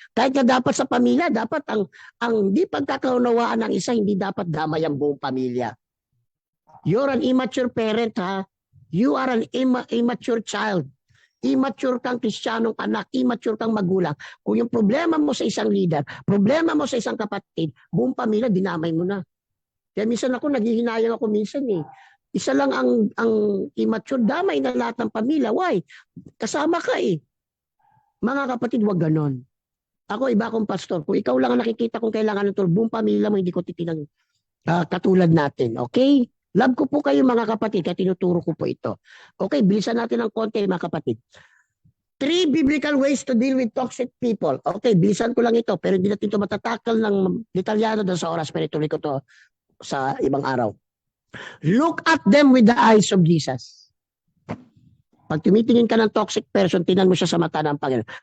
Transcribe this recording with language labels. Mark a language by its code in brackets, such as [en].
[tl] Kahit na dapat sa pamilya, dapat ang di pagkakaunawaan ng isa, hindi dapat damay ang buong pamilya. [en] You're an immature parent, ha? You are an immature child. [tl] Immature kang Kristiyanong anak, immature kang magulang. Kung yung problema mo sa isang leader, problema mo sa isang kapatid, buong pamilya, dinamay mo na. Kaya minsan naghihinayang ako minsan eh. Isa lang ang immature, damay na lahat ng pamilya. Why? Kasama ka eh. Mga kapatid, wag ganon. Ako, iba akong pastor. Kung ikaw lang ang nakikita kung kailangan ng tulong, buong pamilya mo, hindi ko titinang katulad natin. Okay? Love ko po kayo mga kapatid, kaya tinuturo ko po ito. Okay, bilisan natin ng konti mga kapatid. [en] 3 biblical ways to deal with toxic people. [tl] Okay, bilisan ko lang ito, pero hindi natin ito matatakal ng detalyado doon sa oras, pero ituloy ko to sa ibang araw. [en] Look at them with the eyes of Jesus. [tl] Pag tumitingin ka ng toxic person, tingnan mo siya sa mata ng Panginoon.